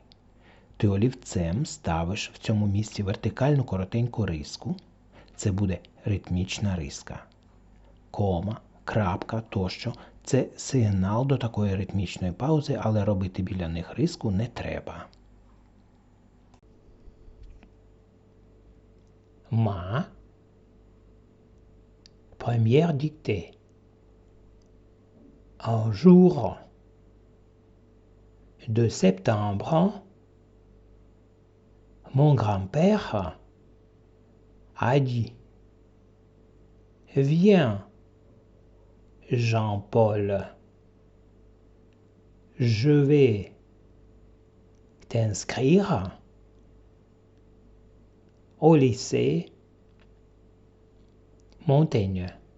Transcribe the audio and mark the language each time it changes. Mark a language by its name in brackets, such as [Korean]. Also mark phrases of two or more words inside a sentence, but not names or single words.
[Ukrainian] Ти олівцем ставиш в цьому місці вертикальну коротеньку риску. Це буде ритмічна риска. Кома, крапка тощо – це сигнал до такої ритмічної паузи, але робити біля них риску не треба. [French] Ma première dictée. Un jour de septembre, mon grand-père a dit: Viens, Jean-Paul, je vais t'inscrire au lycée Montaigne.